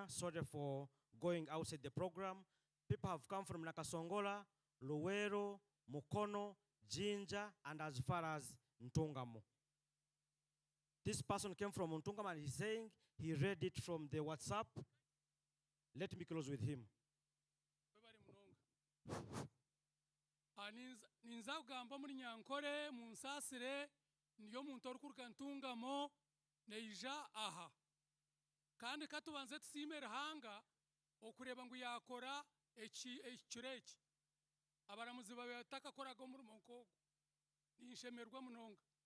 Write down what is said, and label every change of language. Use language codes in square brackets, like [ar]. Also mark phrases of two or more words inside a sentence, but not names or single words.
[en] Sorry for going outside the program. People have come from Nakasongola, Luwero, Mukono, Jinja, and as far as Ntungamo. This person came from Ntungamo and he's saying he read it from the WhatsApp. Let me close with him. [nyn] Ninza kugamba muri Nyankore mu Nsasire niyo muntu orukuruka Ntungamo neija aha kandi katubanze tusimera hanga okureba ngo yakora ekireki abaramuzi babataka koraga umurimo nkogo nishemerwa munonga